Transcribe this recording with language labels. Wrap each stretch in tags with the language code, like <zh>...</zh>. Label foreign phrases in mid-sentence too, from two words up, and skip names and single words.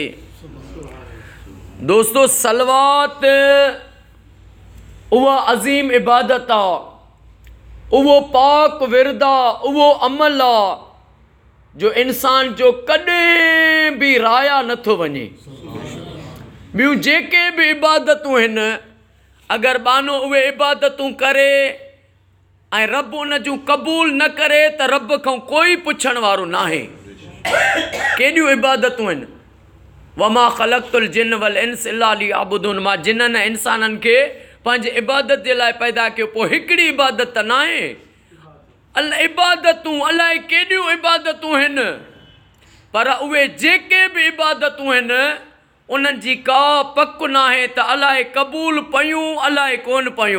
<sd>दोस्तो सलवात उहा अज़ीम इबादत आहे, उहो पाक विरद आहे, उहो अमल आहे जो इंसान जो कॾहिं बि राया नथो वञे। ॿियूं जेके बि इबादतूं आहिनि अगरि बानो उहे इबादतूं करे ऐं रब उन जूं क़बूल न करे त रब खां कोई पुछण वारो नाहे। केॾियूं इबादतूं आहिनि,</sd> <ar>وما خلقت الجن والإنس إلا ليعبدون,</ar> <sd>मां जिन्ननि इंसाननि खे पंहिंजे इबादत जे लाइ पैदा कयो। पोइ हिकिड़ी इबादत त न आहे, अलाए इबादतूं अलाए केॾियूं इबादतूं आहिनि, पर उहे जेके बि इबादतूं आहिनि उन्हनि जी का पक न आहे त अलाए क़बूल पयूं अलाए कोन पयूं।</sd>